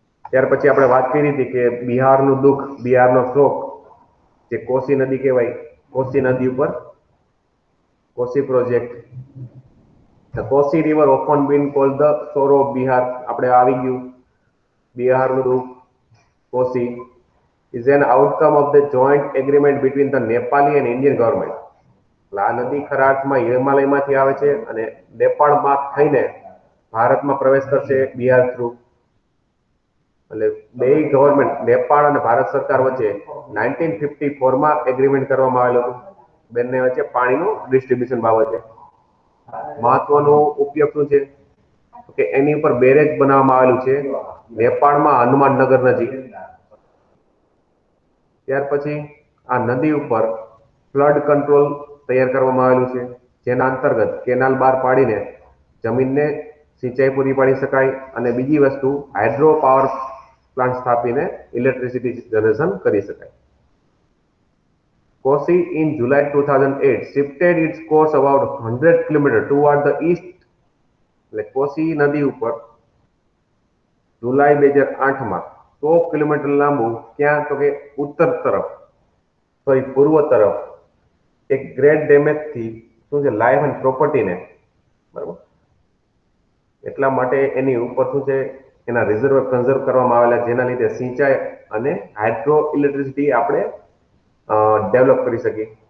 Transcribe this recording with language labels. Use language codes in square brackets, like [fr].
[gu] ત્યાર પછી આપણે વાત કરી હતી કે બિહારનું દુઃખ, બિહારનો શોક, જે કોસી નદી કહેવાય, કોસી નદી ઉપર Kosi project. [en] The Kosi river often been called the sorrow of Bihar. [gu] આપણે આવી ગયું બિહારનું દુઃખ, [en] Kosi is an outcome of the joint agreement between the Nepali and Indian government. [gu] આ નદી ખરા અર્થમાં હિમાલયમાંથી આવે છે અને નેપાળમાં થઈને ભારતમાં પ્રવેશ કરશે બિહાર થ્રુ. એટલે બે ગવર્મેન્ટ, નેપાળ અને ભારત સરકાર વચ્ચે 1954માં એગ્રીમેન્ટ કરવામાં આવેલું હતું બંને વચ્ચે પાણીનું ડિસ્ટ્રીબ્યુશન બાબતે. મહત્વનો ઉપયોગ શું છે કે એની ઉપર બેરેજ બનાવવામાં આવેલું છે નેપાળમાં હનુમાનનગર નજીક. ત્યાર પછી આ નદી ઉપર ફ્લડ કંટ્રોલ તૈયાર કરવામાં આવેલું છે, જેના અંતર્ગત કેનાલ બહાર પાડીને જમીનને સિંચાઈ પૂરી પાડી શકાય. અને બીજી વસ્તુ, hydro power plant સ્થાપીને electricity generation કરી શકાય. [en] Kosi in July 2008 shifted its course about 100 km toward the east. [gu] એટલે કોસી નદી ઉપર જુલાઈ 2008માં 100 કિલોમીટર લાંબુ, ક્યાં તો કે ઉત્તર તરફ, પૂર્વ તરફ એક ગ્રેટ ડેમેજ થી શું છે લાઈફ એન્ડ પ્રોપર્ટીને, બરાબર, એટલા માટે એની ઉપર શું છે એના રિઝર્વ કન્ઝર્વ કરવામાં આવેલા, જેના લીધે સિંચાઈ અને હાઇડ્રો ઇલેક્ટ્રિસિટી આપણે ડેવલપ કરી શકીએ.